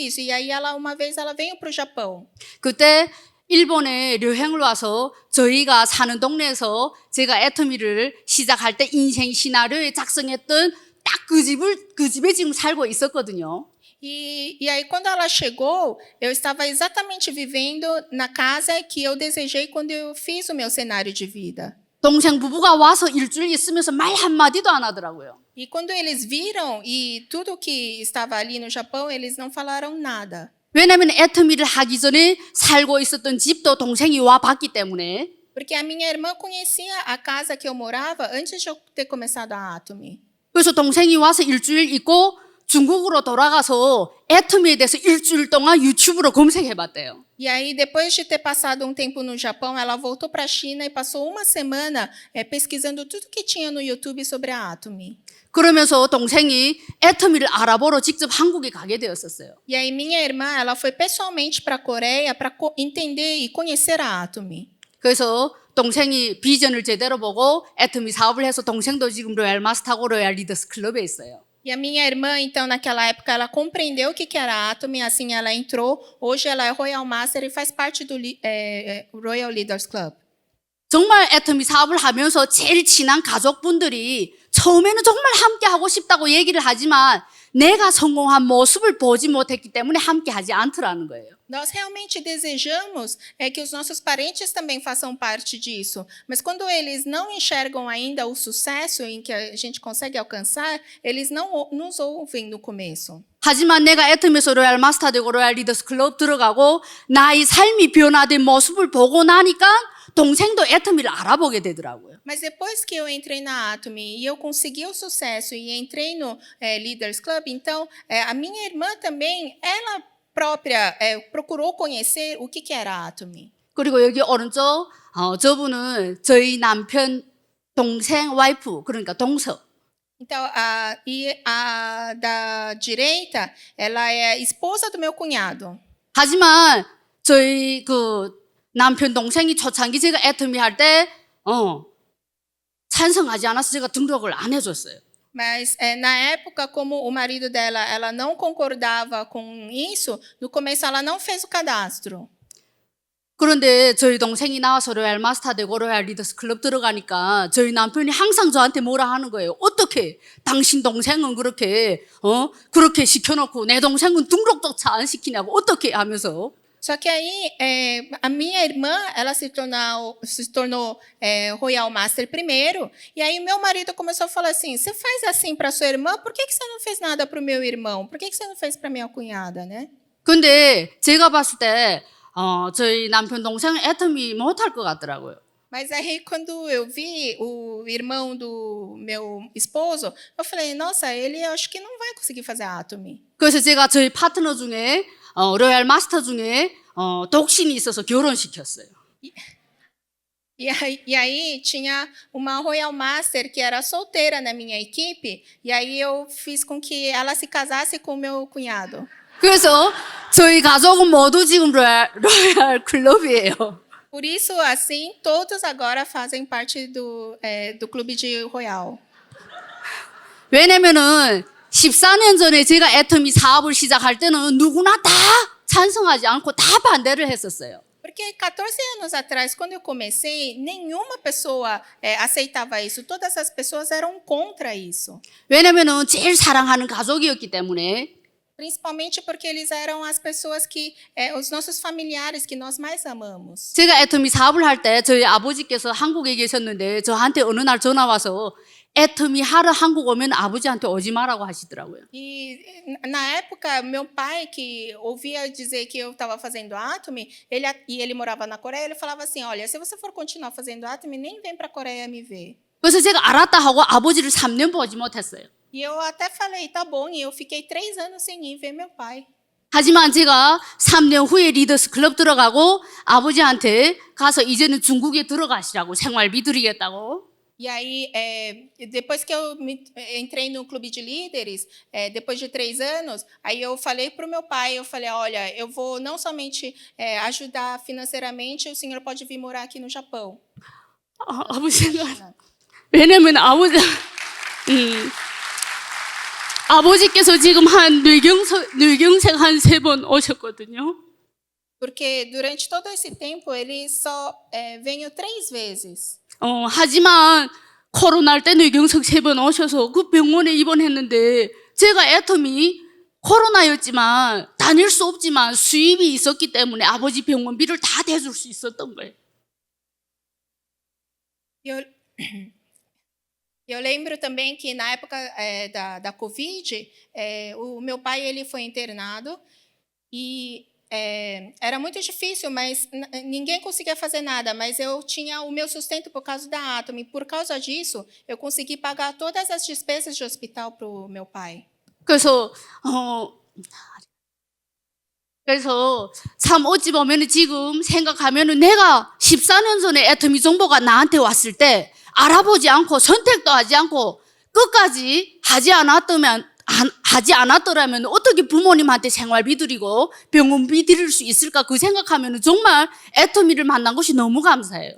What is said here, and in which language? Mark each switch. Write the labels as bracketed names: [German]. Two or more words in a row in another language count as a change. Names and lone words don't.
[Portuguese] E aí uma vez ela veio para o Japão. [Korean] 그때 일본에 여행을 와서 저희가 사는 동네에서 제가 애터미를 시작할 때 인생 시나리오에 작성했던 딱 그 집에 지금 살고 있었거든요. [Portuguese] E aí, quando ela chegou, eu estava exatamente vivendo na casa que eu desejei quando eu fiz o meu cenário de vida. [Korean] 동생 부부가 와서 일주일 있으면서 말 한마디도 안 하더라고요. [Portuguese] E quando eles viram e tudo que estava ali no Japão, eles não falaram nada. [Korean] 왜냐하면 애터미를 하기 전에 살고 있었던 집도 동생이 와 봤기 때문에. [Portuguese] Porque a minha irmã conhecia a casa que eu morava antes de eu ter começado a Atomy. [Korean] 그래서 동생이 와서 일주일 있고 중국으로 돌아가서 애터미에 대해서 일주일 동안 유튜브로 검색해봤대요. [Portuguese] E aí, depois de ter passado um tempo no Japão, ela voltou para a China e passou uma semana pesquisando tudo que tinha no YouTube sobre a Atomy. [Korean] 그러면서 동생이 애터미를 알아보러 직접 한국에 가게 되었었어요. [Portuguese] E aí, minha irmã, ela foi pessoalmente para a Coreia para entender e conhecer a Atomy. [Korean] 그래서 동생이 비전을 제대로 보고 애터미 사업을 해서 동생도 지금 로얄 마스터하고 로얄 리더스 클럽에 있어요. [Portuguese] E a minha irmã, então, naquela época, ela compreendeu o que era a Atomy, assim ela entrou. Hoje ela é Royal Master e faz parte do Royal Leaders Club. [Korean] 정말 애터미 사업을 하면서 제일 친한 가족분들이 처음에는 정말 함께 하고 싶다고 얘기를 하지만 내가 성공한 모습을 보지 못했기 때문에 함께 하지 않더라는 거예요. [Portuguese] Nós realmente desejamos que os nossos parentes também façam parte disso. Mas quando eles não enxergam ainda o sucesso em que a gente consegue alcançar, eles não nos ouvem no começo. [Korean] 하지만 내가 애터미에서 로얄 마스터 되고 로얄 리더스 클럽 들어가고 나의 삶이 변화된 모습을 보고 나니까 동생도 애터미를 알아보게 되더라고요. [Portuguese] Mas depois que eu entrei na Atomy e eu consegui o sucesso e entrei no Leaders Club, então a minha irmã também, ela própria procurou conhecer o que era a Atomy. [Korean] 그리고 여기 오른쪽 저분은 저희 남편 동생 와이프 그러니까 동서. [Portuguese] Então, a da direita, ela é esposa do meu cunhado. [Korean] 하지만 저희 그 남편 동생이 초창기 제가 애터미 할 때 찬성하지 않아서 제가 등록을 안 해줬어요. [Portuguese] Mas na época, como o marido dela, ela não concordava com isso, no começo ela não fez o cadastro. [Korean] 그런데 저희 동생이 나와서 로얄 마스터 되고 로얄 리더스 클럽 들어가니까 저희 남편이 항상 저한테 뭐라 하는 거예요. 어떻게 당신 동생은 그렇게 시켜놓고 내 동생은 등록조차 안 시키냐고 어떻게 하면서. [Portuguese] Só que aí, a minha irmã, ela se tornou Royal Master primeiro, e aí meu marido começou a falar assim, você faz assim para sua irmã, por que você não fez nada para o meu irmão? Por que você não fez para minha cunhada, né? [Korean] 근데 제가 봤을 때 저희 남편 동생은 애터미 못할 것 같더라고요. [Portuguese] Mas aí, quando eu vi o irmão do meu esposo, eu falei, nossa, ele acho que não vai conseguir fazer a Atomy. [Korean] 그래서 제가 저희 파트너 중에 로얄 마스터 중에 독신이 있어서 결혼시켰어요. [Portuguese] E aí tinha uma Royal Master que era solteira na minha equipe, e aí eu fiz com que ela se casasse com o meu cunhado. [Korean] 그래서 저희 가족은 모두 지금 로얄 클럽이에요. [Portuguese] Por isso, assim, todos agora fazem parte do clube de Royal. [Korean] 왜냐면은 14년 전에 제가 애터미 사업을 시작할 때는 누구나 다 찬성하지 않고 다 반대를 했었어요. [Portuguese] Porque 14 anos atrás, quando eu comecei, nenhuma pessoa aceitava isso. Todas as pessoas eram contra isso. [Korean] 왜냐면은 제일 사랑하는 가족이었기 때문에. [Portuguese] Principalmente porque eles eram as pessoas que, os nossos familiares que nós mais amamos. [Korean] 제가 애터미 사업을 할 때 저희 아버지께서 한국에 계셨는데 저한테 어느 날 전화 와서 애터미 하러 한국 오면 아버지한테 오지 마라고 하시더라고요. [Portuguese] E na época, meu pai, que ouvia dizer que eu estava fazendo Atomy, ele morava na Coreia, ele falava assim, olha, se você for continuar fazendo Atomy, nem vem para a Coreia me ver. [Korean] 그래서 제가 알았다 하고 아버지를 3년 보지 못했어요. [Portuguese] E eu até falei, tá bom, e eu fiquei 3 anos sem ir ver meu pai. [Korean] 하지만 제가 3년 후에 리더스 클럽 들어가고 아버지한테 가서 이제는 중국에 들어가시라고 생활비 드리겠다고. [Portuguese] E aí, depois que eu entrei no clube de líderes, depois de 3 anos, aí eu falei para o meu pai, eu falei, olha, eu vou não somente ajudar financeiramente, o senhor pode vir morar aqui no Japão. [Korean] 아버지가 왜냐면 아버지께서 지금 한 뇌경색 한 3번 오셨거든요. [Portuguese] Porque durante todo esse tempo, ele só veio 3 vezes. [Korean] 하지만 코로나 때 뇌경색 3번 오셔서 그 병원에 입원했는데 제가 애터미 코로나였지만 다닐 수 없지만 수입이 있었기 때문에 아버지 병원비를 다 대줄 수 있었던 거예요. [Portuguese] Eu lembro também que na época da Covid, o meu pai ele foi internado e era muito difícil, mas ninguém conseguia fazer nada. Mas eu tinha o meu sustento por causa da Atom. E por causa disso, eu consegui pagar todas as despesas de hospital para o meu pai. [Korean] 그래서 참 어찌 보면 지금 생각하면 내가 14년 전에 애터미 정보가 나한테 왔을 때 알아보지 않고 선택도 하지 않고 끝까지 하지 않았더라면 어떻게 부모님한테 생활비 드리고 병원비 드릴 수 있을까 그 생각하면 정말 애터미를 만난 것이 너무 감사해요.